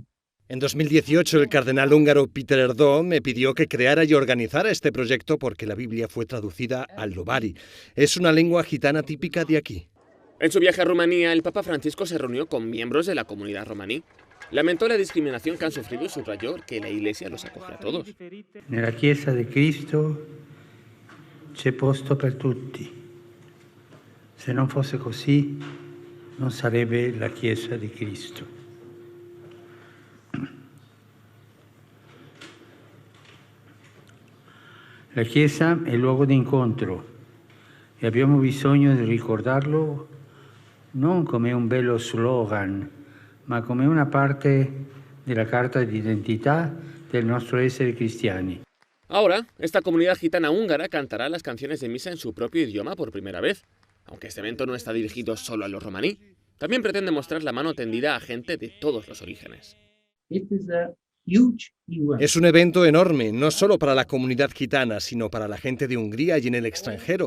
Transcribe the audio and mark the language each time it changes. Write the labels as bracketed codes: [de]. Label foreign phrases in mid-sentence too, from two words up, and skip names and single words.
[es] En 2018, el cardenal húngaro Péter Erdő me pidió que creara y organizara este proyecto porque la Biblia fue traducida al lobari. Es una lengua gitana típica de aquí. En su viaje a Rumanía, el Papa Francisco se reunió con miembros de la comunidad romaní. Lamentó la discriminación que han sufrido y subrayó que la Iglesia los acoge a todos. [it] Nella Chiesa di Cristo c'è posto per tutti. Se non fosse così, non sarebbe la Chiesa di Cristo. La Chiesa è il luogo di incontro e abbiamo bisogno di ricordarlo non come un bello slogan, ma come una parte della carta di identità del nostro essere cristiani. [es] Ahora, esta comunidad gitana húngara cantará las canciones de misa en su propio idioma por primera vez. Aunque este evento no está dirigido solo a los romaní, también pretende mostrar la mano tendida a gente de todos los orígenes. Es un evento enorme, no solo para la comunidad gitana, sino para la gente de Hungría y en el extranjero.